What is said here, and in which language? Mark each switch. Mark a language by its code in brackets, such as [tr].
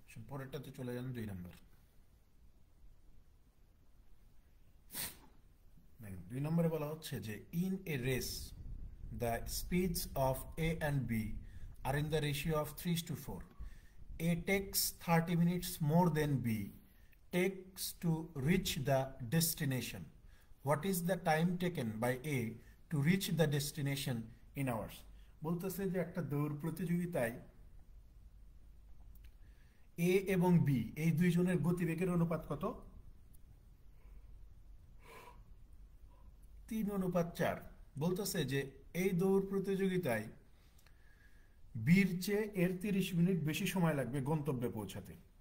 [bn] পরেরটাতে চলে যান 2 নম্বর। [en] 2 [bn] নম্বরে বলা হচ্ছে যে [en] In a race the speeds of A and B are in the ratio of 3:4. A takes 30 minutes more than B takes to reach the destination. What is the time taken by A to reach the destination in hours? [bn] বলতেছে যে একটা দৌড় প্রতিযোগিতায় এ এবং B এই দুইজনের গতিবেগের অনুপাত কত? 3:4। বলতেছে যে এই দৌড় প্রতিযোগিতায় বির চেয়ে এর 30 মিনিট বেশি সময় লাগবে গন্তব্যে পৌঁছাতে।